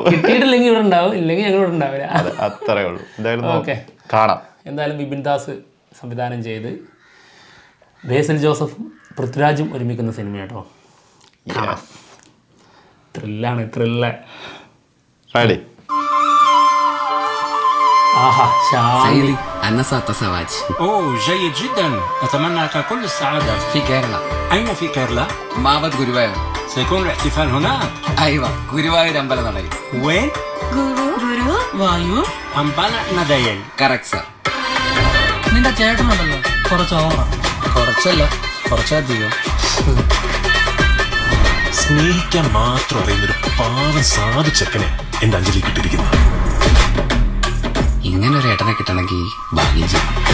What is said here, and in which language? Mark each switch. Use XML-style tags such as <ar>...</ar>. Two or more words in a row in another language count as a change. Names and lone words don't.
<ml>കിട്ടിയിട്ടില്ലെങ്കിൽ ഇവിടെ ഉണ്ടാവും, ഇല്ലെങ്കിൽ ഞങ്ങൾ ഇവിടെ ഉണ്ടാവില്ല. അത്രേ ഉള്ളൂ. എന്തായാലും ഓക്കെ, കാണാം. എന്തായാലും വിപിൻ ദാസ് സംവിധാനം ചെയ്ത് ബേസിൽ ജോസഫും പൃഥ്വിരാജും ഒരുമിക്കുന്ന സിനിമ കേട്ടോ. ത്രില്ലാണ്, ത്രില്ല്. റെഡി. آها</ml> <ar>سيدي أنا سأتزوج. أوه جيد جدا، أتمنى لك كل السعادة. في كيرلا. أين في كيرلا؟ معبد غوريوايور. سيكون الاحتفال هناك. أيوة غوريوايور أمبلناديل. وين؟ വായു أمبالا نديل.</ar> <ml>കറക്റ്റ് സർ. നിന്റെ ചേട്ടനുണ്ടല്ലോ കുറച്ച് ഓവറാ. കുറച്ചല്ല, കുറച്ചധികം. സ്നേഹിക്കാൻ മാത്രം അറിയുന്നൊരു പാവം സാധു ചെക്കനെ എന്റെ അഞ്ജലി കിട്ടിയിരിക്കുന്നു. ഇങ്ങനെ ഒരു ഏട്ടനെ കിട്ടണമെങ്കിൽ ഭാഗ്യം ചെയ്യും.</ml>